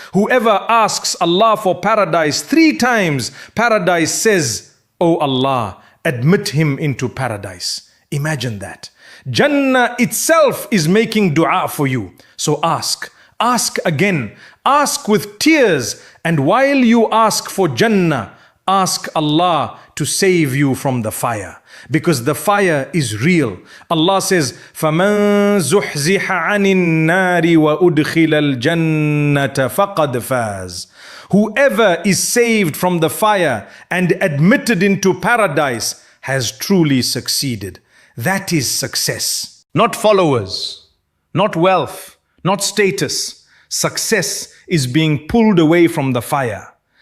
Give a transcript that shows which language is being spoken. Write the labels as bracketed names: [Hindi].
[English] Whoever asks Allah for paradise 3 times, paradise says, "Oh Allah, admit him into paradise." Imagine that. Jannah itself is making dua for you. So ask again, ask with tears, and while you ask for Jannah, ask Allah to save you from the fire, because the fire is real. Allah says, [Arabic] فَمَنْ زُحْزِحَ عَنِ النَّارِ وَأُدْخِلَ الْجَنَّةَ فَقَدْ فَازَ. [English] Whoever is saved from the fire and admitted into paradise has truly succeeded. That is success. Not followers, not wealth, not status. Success is being pulled away from the fire.